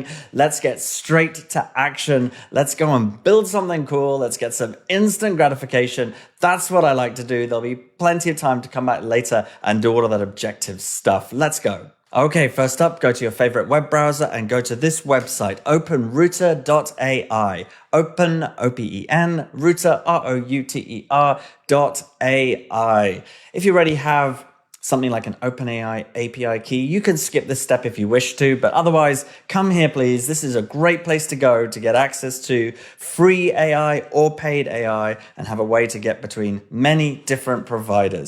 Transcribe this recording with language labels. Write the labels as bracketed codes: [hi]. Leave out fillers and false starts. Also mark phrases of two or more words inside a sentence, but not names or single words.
[en] Let's get straight to action. Let's go and build something cool. Let's get some instant gratification. That's what I like to do. There'll be plenty of time to come back later and do all of that objective stuff. Let's go. Okay, first up, go to your favorite web browser and go to this website, openrouter.ai. Open, O-P-E-N, router, R-O-U-T-E-R.ai. If you already have something like an OpenAI API key, you can skip this step if you wish to, but otherwise, come here, please. This is a great place to go to get access to free AI or paid AI and have a way to get between many different providers.